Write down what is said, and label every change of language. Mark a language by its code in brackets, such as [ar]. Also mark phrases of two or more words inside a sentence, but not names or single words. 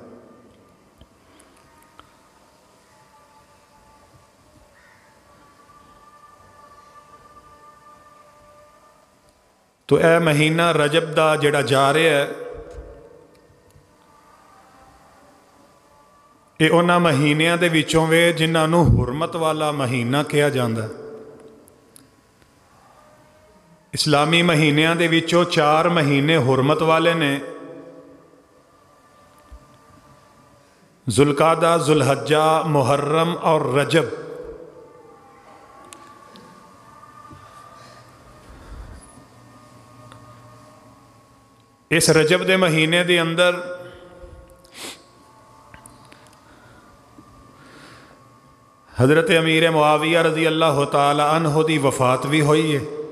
[pa] تو اے مہینہ رجب دا جڑا جا رہا ہے، یہ انہاں مہینیاں دے وچوں وے جنہاں نو حرمت والا مہینہ کہا جاندا ہے۔ اسلامی مہینیاں دے وچوں 4 مہینے حرمت والے نے، ذوالقعدہ، ذوالحجہ، محرم اور رجب۔ اس رجب دے مہینے دے اندر حضرت امیر معاویہ رضی اللہ تعالی عنہ دی وفات بھی ہوئی ہے،